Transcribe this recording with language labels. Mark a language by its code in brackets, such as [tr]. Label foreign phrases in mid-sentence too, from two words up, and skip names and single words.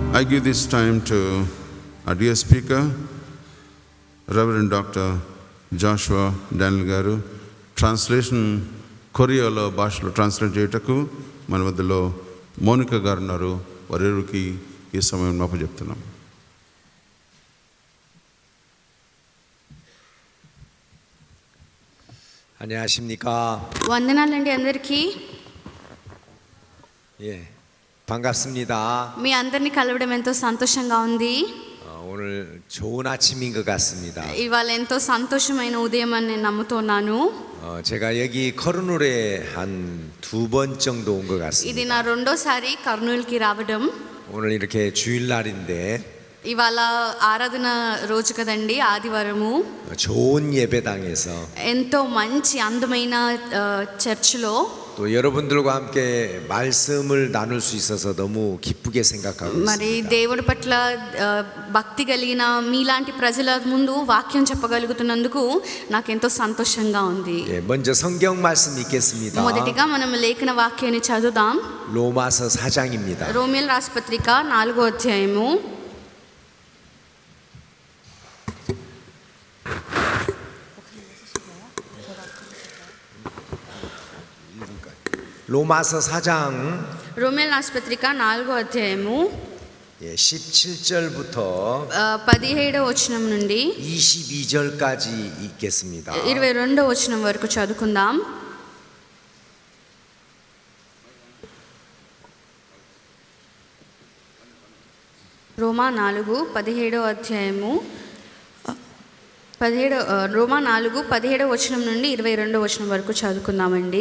[en] I give this time to our dear speaker, Reverend Dr. Joshua Daniel Garu. [te] ట్రాన్స్లేషన్ కొరియాలో భాషలో ట్రాన్స్లేట్ చేయటకు మన మధ్యలో మోనికా గారు ఉన్నారు. వారికి ఈ సమయం మాకు చెప్తున్నాం. [ko] 안녕하십니까. [te] వందనాలండి అందరికీ. [ko] 예, 반갑습니다. [te] మీ అందరిని కలవడం ఎంతో సంతోషంగా ఉంది. [ko] 오늘 좋은 아침인 것 같습니다. [te] ఇవాళ ఎంతో సంతోషమైన ఉదయం అని నేను నమ్ముతున్నాను. [ko] 제가 여기 커르누르에 한 2번 정도 온 것 같습니다. [te] ఇది నా రెండోసారి కర్నూలుకి రావడం. [ko] 오늘 ఇ렇게 주일날인데 [te] ఇవాళ ఆరాధన రోజు కదండి, ఆదివారము. [ko] 좋은 예배당에서 [te] ఎంతో మంచి అందమైన చర్చిలో [ko] 또 여러분들과 함께 말씀을 나눌 수 있어서 너무 기쁘게 생각하고 [te] మరి [ko] 있습니다. [te] దేవుడి పట్ల భక్తి కలిగిన మీలాంటి ప్రజల ముందు వాక్యం చెప్పగలుగుతున్నందుకు నాకెంతో సంతోషంగా ఉంది. [ko] 예, 먼저 성경 말씀 읽겠습니다. [te] మొదటిగా మనం లేఖన వాక్యాన్ని చదువుదాం. [ko] 로마서 4장입니다. [te] రోమియోల రాసిన పత్రిక 4వ అధ్యాయము. [ko] 로마서 4장 [te] రోమియోల రాసిన పత్రిక 4వ అధ్యాయము [ko] 17절부터 [te] 17వ వచనం నుండి [ko] 22절까지 읽겠습니다. [te] 22వ వచనం వరకు చదువుకుందాం. రోమా 4:17వ అధ్యాయము రోమా 4:17వ వచనం నుండి 22వ వచనం వరకు చదువుకుందామండి.